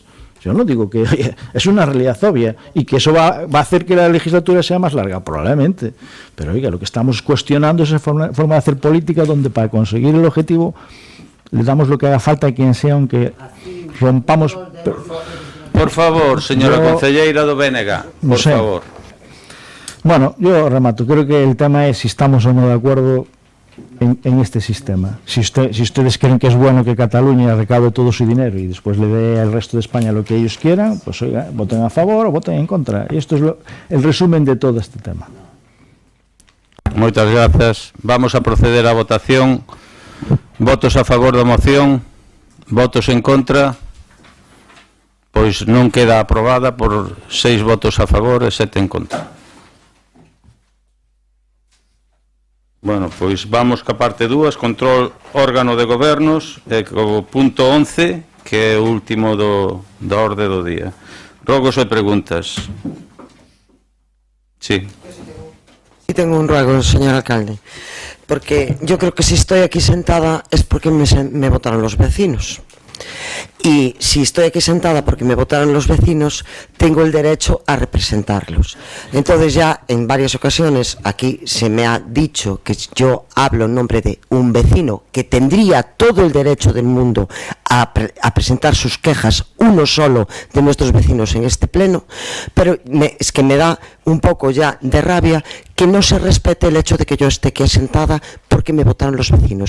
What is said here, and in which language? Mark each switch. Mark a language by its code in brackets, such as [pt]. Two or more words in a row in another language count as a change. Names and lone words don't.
[es] Yo no digo que, oye, es una realidad obvia y que eso va a hacer que la legislatura sea más larga, probablemente. Pero oiga, lo que estamos cuestionando es esa forma de hacer política donde para conseguir el objetivo le damos lo que haga falta a quien sea, aunque rompamos... Por favor, [gl] señora concelleira do BNG, por favor. [es] Bueno, yo remato. Creo que el tema es si estamos o no de acuerdo en este sistema. Si ustedes creen que es bueno que Cataluña recaude todo su dinero y después le dé al resto de España lo que ellos quieran, pues oiga, voten a favor o voten en contra. Y esto es el resumen de todo este tema. [gl] Moitas grazas. Vamos a proceder á votación. Votos a favor da moción, votos en contra. Pois non queda aprobada por 6 votos a favor e 7 en contra. Bueno, pois vamos ca parte 2, control órgano de gobernos, e co punto 11, que é o último da orde do día. Rogos e preguntas. [es] Sí. Sí tengo un ruego, señor alcalde, porque yo creo que si estoy aquí sentada es porque me votaron los vecinos. Y si estoy aquí sentada porque me votaron los vecinos, tengo el derecho a representarlos. Entonces ya en varias ocasiones aquí se me ha dicho que yo hablo en nombre de un vecino que tendría todo el derecho del mundo a presentar sus quejas, uno solo de nuestros vecinos en este pleno, pero es que me da un poco ya de rabia que no se respete el hecho de que yo esté aquí sentada porque me votaron los vecinos.